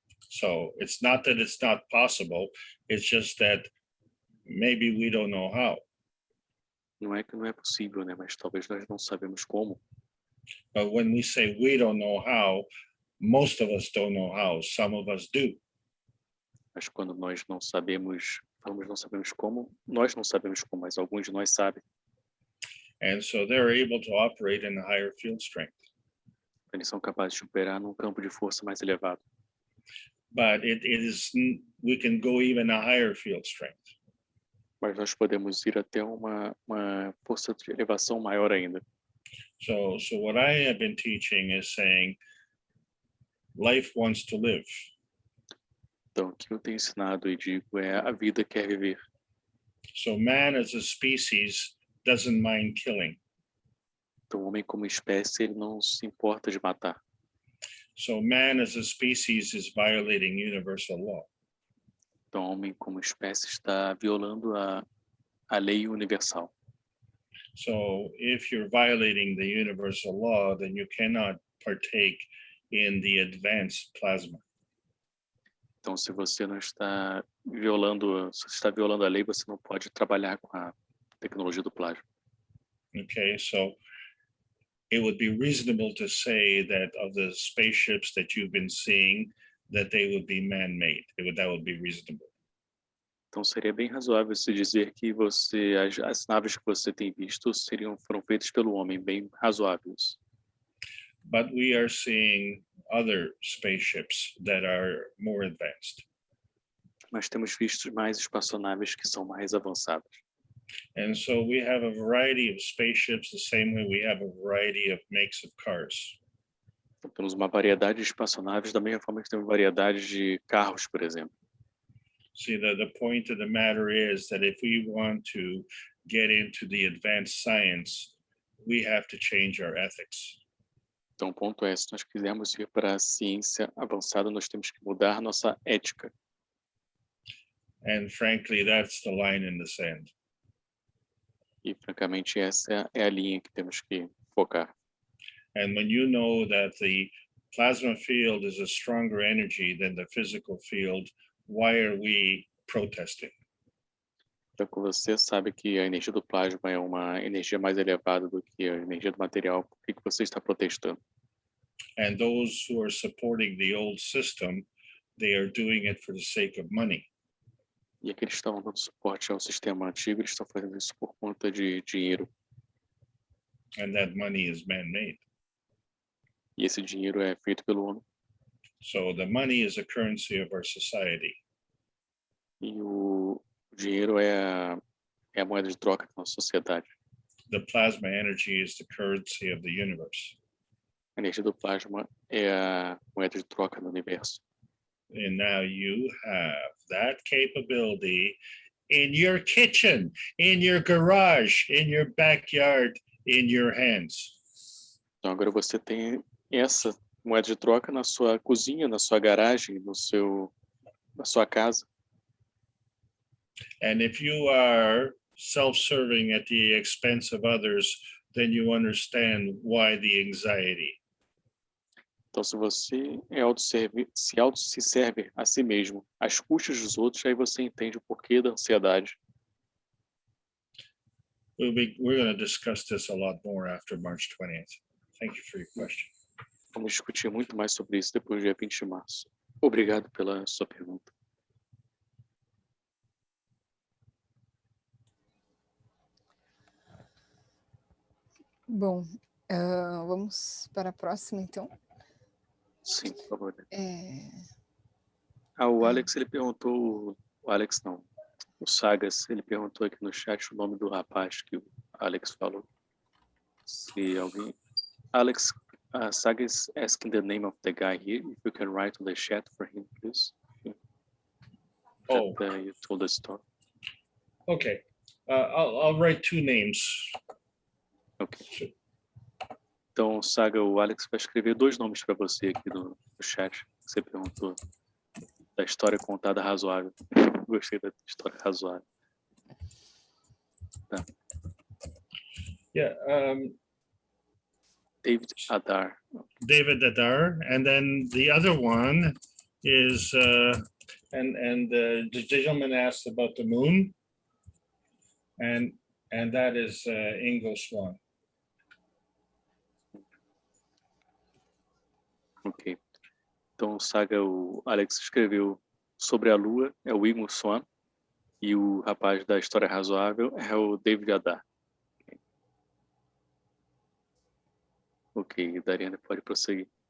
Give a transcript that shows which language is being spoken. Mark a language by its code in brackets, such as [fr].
[en] So it's not that it's not possible, it's just that maybe we don't know how. [pt] Não é que não é possível, né, mas talvez nós não sabemos como. [en] But when we say we don't know how, most of us don't know how, some of us do. [pt] Mas quando nós não sabemos, falamos não sabemos como, nós não sabemos como, mas alguns de nós sabem. [en] And so they're able to operate in a higher field strength. [pt] Eles são capazes de operar num campo de força mais elevado. [en] But we can go even a higher field strength. [pt] Mas nós podemos ir até uma força de elevação maior ainda. [en] So what I have been teaching is saying, life wants to live. [pt] Então, o que eu tenho ensinado e digo é a vida quer viver. [en] So man as a species doesn't mind killing. [pt] Então, o homem como espécie, ele não se importa de matar. [en] So man as a species is violating universal law. [pt] Então, o homem como espécie está violando a lei universal. [en] So if you're violating the universal law, then you cannot partake in the advanced plasma. [pt] Então, se você não está violando, se você está violando a lei, você não pode trabalhar com a tecnologia do plasma. [en] Okay, so it would be reasonable to say that of the spaceships that you've been seeing, that they would be man-made. That would be reasonable. [pt] Então, seria bem razoável se dizer que as naves que você tem visto foram feitas pelo homem, bem razoáveis. [en] But we are seeing other spaceships that are more advanced. [pt] Mas temos visto mais espaçonaves que são mais avançadas. [en] And so we have a variety of spaceships the same way we have a variety of makes of cars. [pt] Então, temos uma variedade de espaçonaves da mesma forma que temos variedade de carros, por exemplo. [en] See, the point of the matter is that if we want to get into the advanced science, we have to change our ethics. [pt] Então, o ponto é, se nós quisermos ir para a ciência avançada, nós temos que mudar nossa ética. [en] And frankly, that's the line in the sand. [pt] E, francamente, essa é a linha que temos que focar. [en] And when you know that the plasma field is a stronger energy than the physical field, why are we protesting? [pt] Então, quando você sabe que a energia do plasma é uma energia mais elevada do que a energia do material, por que você está protestando? [en] And those who are supporting the old system, they are doing it for the sake of money. [pt] E aqueles que estavam dando suporte ao sistema antigo, eles estão fazendo isso por conta de dinheiro. [en] And that money is man-made. [pt] E esse dinheiro é feito pelo homem. [en] So the money is a currency of our society. [pt] E o dinheiro é a moeda de troca da nossa sociedade. [en] The plasma energy is the currency of the universe. [pt] A energia do plasma é a moeda de troca do universo. [en] And now you have that capability in your kitchen, in your garage, in your backyard, in your hands. [pt] Então agora você tem essa moeda de troca na sua cozinha, na sua garagem, na sua casa. [en] And if you are self-serving at the expense of others, then you understand why the anxiety. [pt] Então, se você se serve a si mesmo, às custas dos outros, aí você entende o porquê da ansiedade. [en] We're going to discuss this a lot more after March 20th. Thank you for your question. [pt] Vamos discutir muito mais sobre isso depois do dia 20 de março. Obrigado pela sua pergunta. Bom, vamos para a próxima, então. Sim, por favor. O Alex, ele perguntou... O Alex não. O Sagas, ele perguntou aqui no chat o nome do rapaz que o Alex falou. Se alguém... [en] Alex, Sagas asking the name of the guy here. If you can write on the chat for him, please. Oh. That you told the story. Okay. I'll write two names. Ok. [pt] Então, Saga, o Alex vai escrever 2 nomes para você aqui no chat. Você perguntou da história contada razoável. Gostei da história razoável. Tá. Yeah. David Adar. [en] David Adar, and then the other one is and the gentleman asked about the moon, and that is English one. Ok. [pt] Então, Saga, o Alex escreveu sobre a Lua, é o Igor Swan, e o rapaz da história razoável é o David Adar. Ok, Dariana pode prosseguir.